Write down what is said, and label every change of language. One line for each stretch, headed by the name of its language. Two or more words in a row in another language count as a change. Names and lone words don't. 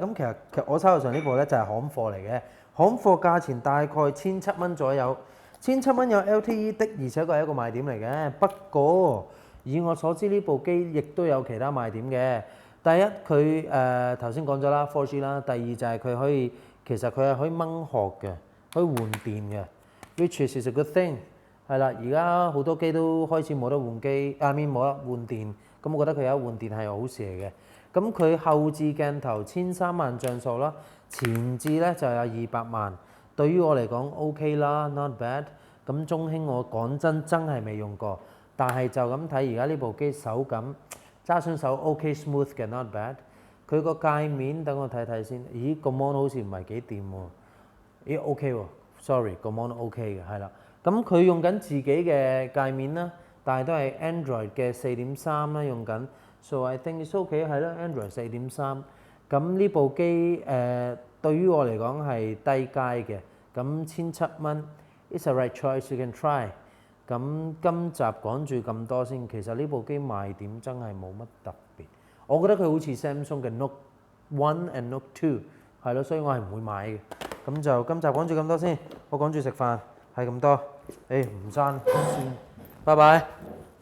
Cantonese: 咁其實我手頭上呢部咧就係行貨嚟嘅，行貨價錢大概1700蚊左右。1700蚊有 LTE 的，而且佢係一個賣點嚟嘅。不過以我所知呢部機亦都有其他賣點嘅。第一佢頭先講咗啦 4G 啦，第二就係佢可以其實佢係可以掹殼嘅。可以換電嘅 ，
English: which is a good thing。
Cantonese: 係啦，而家好多機都開始冇得換機，冇得換電。咁我覺得佢有得換電係好事嚟嘅。咁佢後置鏡頭13萬像素啦，前置咧就有200萬。對於我嚟講 OK 啦 ，
English: not bad。
Cantonese: 咁中興我講真係未用過，但係就咁睇而家呢部機手感揸上手
English: OK smooth
Cantonese: 嘅
English: not bad。
Cantonese: 佢個界面等我睇睇先，咦個 mon 好似唔係幾掂喎。咦 OK 喎 ，sorry 個 mon OK 嘅，係啦。咁佢用緊自己嘅界面啦，但係都係 Android 嘅4.3啦用緊。
English: So I think it's OK
Cantonese: 係啦 ，Android 4.3。咁呢部機對於我嚟講係低階嘅，咁1700蚊 ，
English: it's a right choice you can try。
Cantonese: 咁今集講住咁多先，其實呢部機賣點真係冇乜特別。我覺得佢好似 Samsung 嘅 Note One and Note Two 係咯，所以我係唔會買嘅。咁就今集講住咁多先，我趕住食飯，係咁多，唔爭先，拜拜。